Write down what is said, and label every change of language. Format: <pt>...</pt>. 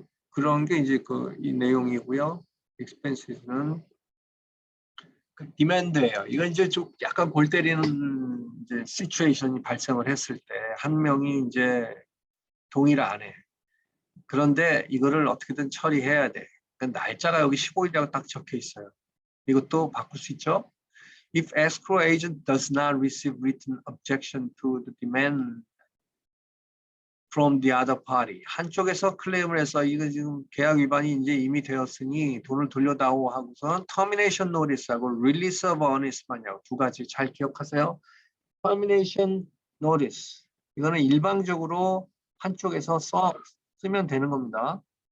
<ko>그런 게 이제 이 내용이고요. expenses는 디맨드예요. 이건 이제 좀 약간 골 때리는 이제 시츄에이션이 발생을 했을 때 한 명이 이제 동의를 안 해. 그런데 이거를 어떻게든 처리해야 돼. 그러니까 날짜가 여기 15일이라고 딱 적혀 있어요. 이것도 바꿀 수 있죠.</ko> <en>If escrow agent does not receive written objection to the demand from the other party.</en> <ko>한쪽에서 클레임을 해서 이거 지금 계약 위반이 이제 이미 되었으니 돈을 돌려다오 하고선 termination notice하고 release of earnest만이라고 두 가지 잘 기억하세요.</ko> <en>termination notice.</en> <ko>이거는 일방적으로 한쪽에서 쓰면 되는 겁니다.</ko>